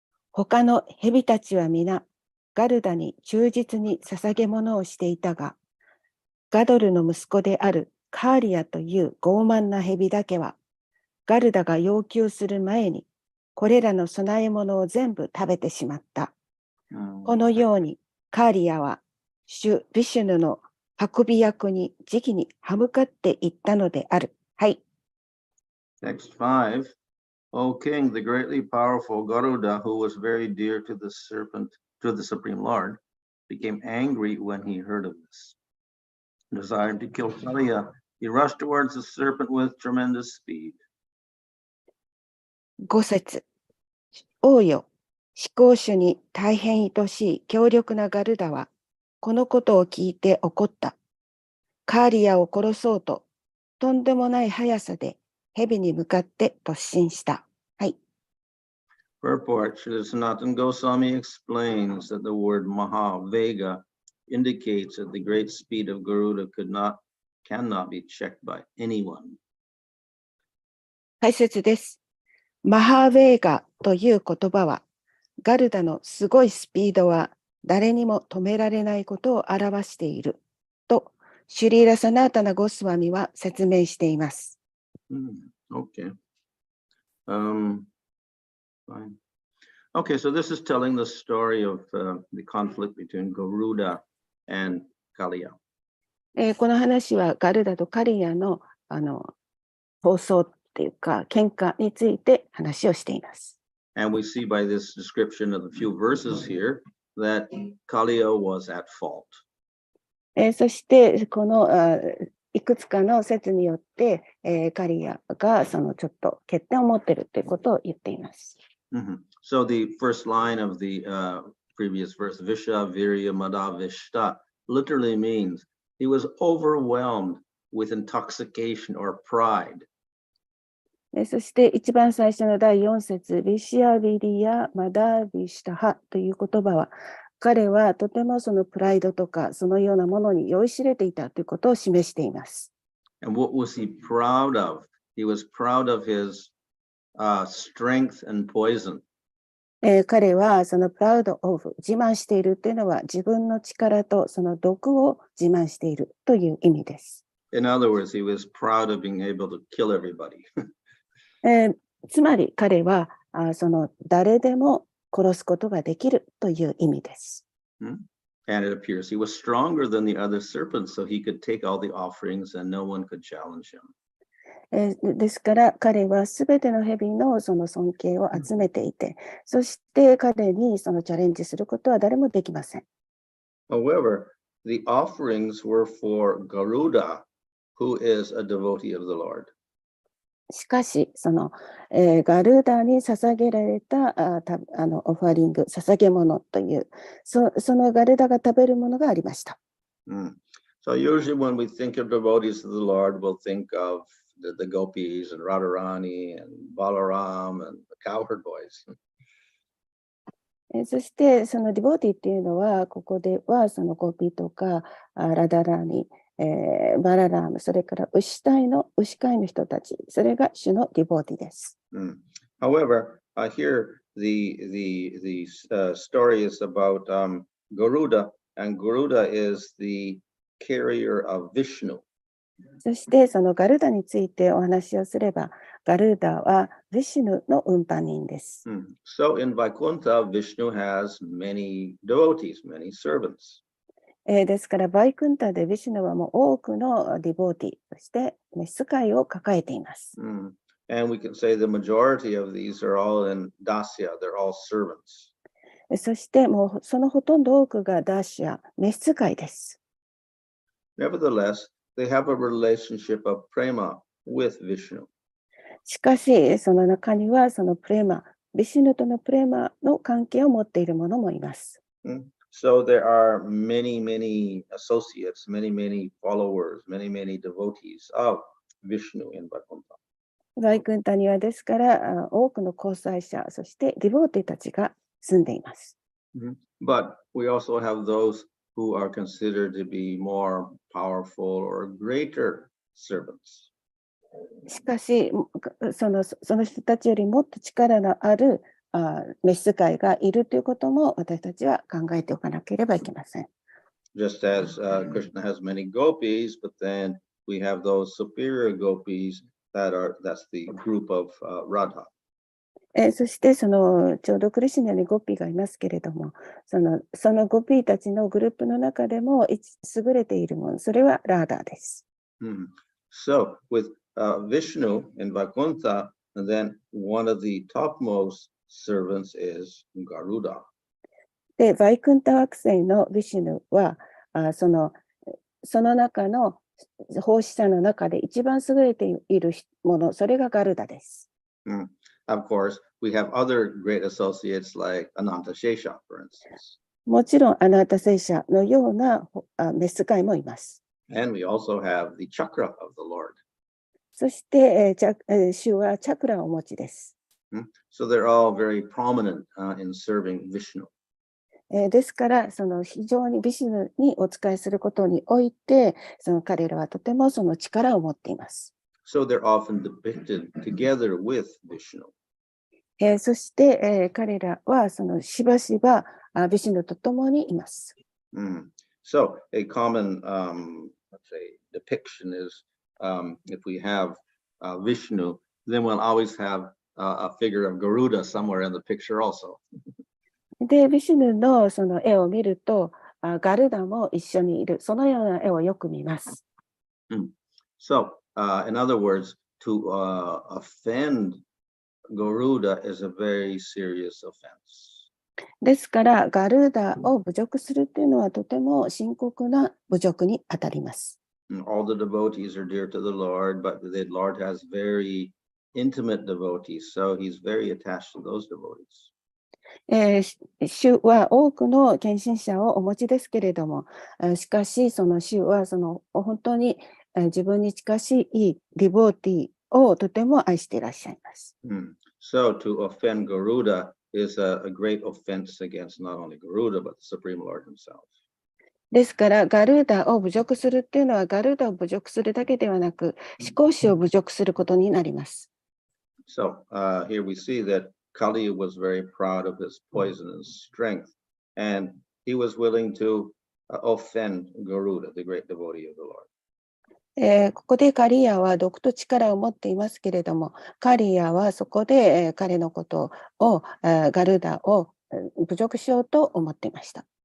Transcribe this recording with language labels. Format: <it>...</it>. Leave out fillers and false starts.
<ja>他の蛇たちは皆ガルダに忠実に捧げ物をしていたが、ガドルの息子であるカーリアという傲慢な蛇だけは、ガルダが要求する前に、これらの供え物を全部食べてしまった。このように、カーリアは、主ビシュヌの運び役に直に歯向かっていったのである。はい。</ja> <en>Text 5. O king, the greatly powerful Garuda, who was very dear to the serpent, to the Supreme Lord, became angry when he heard of this. Desiring to kill Kaliya, he rushed towards the serpent with tremendous speed.</en> <ja>5節。王よ、至高主に大変愛しい強力なガルダは、このことを聞いて怒った。カーリアを殺そうと、とんでもない速さで蛇に向かって突進した。はい。</ja> <en>Purport, Srila Sanatana Goswami explains that the word Mahavega indicates that the great speed of Garuda cannot be checked by anyone.</en> <ja>解説です。マハーヴェーガという言葉は、ガルダのすごいスピードは誰にも止められないことを表していると、シュリーラ・サナータナ・ゴスワミは説明しています。</ja> <en>Okay. Fine. Okay, so this is telling the story of the conflict between Garuda and Kaliya.</en> <ja>この話はガルダとカリアの、闘争っていうか、喧嘩について話をしています。</ja> <en>And we see by this description of the few verses here that Kaliya was at fault.</en> <ja>そしてこのいくつかの説によって、カリアがそのちょっと欠点を持っているということを言っています。</ja> <en>So the first line of the previous verse, Visha Virya Madhavishta, literally means he was overwhelmed with intoxication or pride.</en> <ja>そして一番最初の第4節、ビシアビリア・マダビシタハという言葉は、彼はとてもそのプライドとかそのようなものに酔いしれていたということを示しています。</ja> <en>And what was he proud of? He was proud of his strength and poison.</en> <ja>彼はその</ja> <en>プラウドオブ、</en> <ja>自慢しているというのは自分の力とその毒を自慢しているという意味です。</ja> <en>In other words, he was proud of being able to kill everybody.</en> <ja>つまり彼はその誰でも殺すことができるという意味です。</ja> <en>And it appears he was stronger than the other serpents, so he could take all the offerings and no one could challenge him.</en> <ja>ですから彼はすべての蛇のその尊敬を集めていて、そして彼にそのチャレンジすることは誰もできません。</ja> <en>However, the offerings were for Garuda, who is a devotee of the Lord.</en> <ja>しかし、その、ガルダに捧げられたオファリング、捧げ物という、そのガルダが食べるものがありました。</ja> <en>So usually when we think of devotees to the Lord, we'll think of the gopis and Radharani and Balaram and the cowherd boys.</en> <ja>そしてそのディボーティっていうのは、ここではそのゴピとかラダラニ、バララーム、それから牛飼いの人たち、それが主のディボーティです。</ja> <en>However, here the story is about Garuda, and Garuda is the carrier of Vishnu.</en> <ja>そしてそのガルダについてお話をすれば、ガルダはヴィシュヌの運搬人です。</ja> <en>So in Vaikuntha, Vishnu has many devotees, many servants.</en> <ja>ですから、バイクンタでヴィシュヌはもう多くのディボーティ、そして召使いを抱えています。</ja> <en>And we can say the majority of these are all in Dasya, they're all servants.</en> <ja>そしてもうそのほとんど多くがダーシア、召使いです。</ja> <en>Nevertheless, they have a relationship of prema with Vishnu.</en> <ja>しかし、その中にはそのプレマ、ヴィシュヌとのプレマの関係を持っている者もいます。</ja> <en>So there are many, many associates, many followers, many devotees of Vishnu in Vaikuntha.</en> <ja>バイクンタにはですから多くの交際者、そしてディボーティたちが住んでいます。</ja> <en>But we also have those who are considered to be more powerful or greater servants.</en> <ja>しかし、その人たちよりもっと力のある召使いがいるということも私たちは考えておかなければいけません。</ja> <en>Just as Krishna has many gopis, but then we have those superior gopis that's the group of Radha.</en> <ja>そしてそのちょうどクリシュナにゴピがいますけれども、そのゴピたちのグループの中でも優れているもの、それはラーダです。</ja> <en>So with Vishnu in Vaikuntha, and then one of the topmost servants is Garuda.</en> <ja>で、バイクンタ惑星のヴィシュヌはその中の奉仕者の中で一番優れているもの、それがガルダです。</ja> <en>Of course, we have other great associates like Ananta Shesha, for instance.</en> <ja>もちろんアナータ聖者のような召使いもいます。</ja> <en>And we also have the chakra of the Lord.</en> <ja>そして、主はチャクラをお持ちです。</ja> <en>So they're all very prominent in serving Vishnu.</en> <ja>ですから、その非常にヴィシュヌにお仕えすることにおいて、その彼らはとてもその力を持っています。</ja> <en>So they're often depicted together with Vishnu.</en> <ja>そして、彼らはそのしばしばヴィシュヌと共にいます。</ja> <en>So a common, let's say, depiction is if we have Vishnu, then we'll always have a figure of Garuda somewhere in the picture also.</en> <ja>で、ヴィシュヌのその絵を見ると、ガルダも一緒にいる、そのような絵をよく見ます。</ja> <en>So, in other words, to offend Garuda is a very serious offense.</en> <ja>ですから、ガルーダを侮辱するっていうのはとても深刻な侮辱にあたります。</ja> <en>And all the devotees are dear to the Lord, but the Lord has very intimate devotees, so he's very attached to those devotees.</en> <ja>主は多くの献身者をお持ちですけれども、しかしその主はその本当に自分に近しいディボーティをとても愛していらっしゃいます。</ja> <en>So to offend Garuda is a great offense against not only Garuda, but the Supreme Lord himself.</en> <ja>ですから、ガルーダを侮辱するっていうのは、ガルーダを侮辱するだけではなく、思考主を侮辱することになります。</ja> <en>So here we see that Kali was very proud of his poisonous strength, and he was willing to offend Garuda, the great devotee of the Lord.</en> <ja>ここでカリアは毒と力を持っていますけれども、カリアはそこで彼のことを、ガルーダを侮辱しようと思っていました。</ja>